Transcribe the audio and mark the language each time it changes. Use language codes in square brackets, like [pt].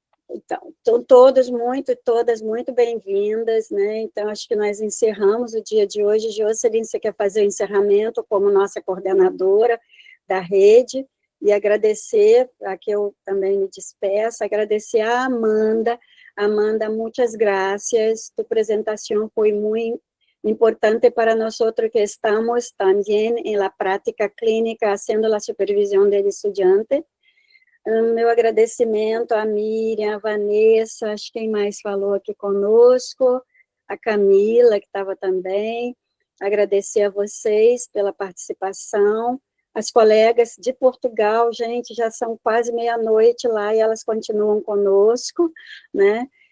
[pt] Então, todas muito bem-vindas, né? Então, acho que nós encerramos o dia de hoje. Jocelyn, você quer fazer o encerramento como nossa coordenadora da rede, e agradecer, aqui eu também me despeço, agradecer a Amanda. Amanda, muitas gracias. [es] Tu presentación [pt] foi muito [es] importante para nosotros que estamos también en la práctica clínica haciendo la supervisión del estudiante. [pt] Meu agradecimento a Miriam, a Vanessa, acho que quem mais falou aqui conosco, a Camila, que estava também, agradecer a vocês pela participação, as colegas de Portugal, gente, já são quase meia-noite lá e elas continuam conosco, né?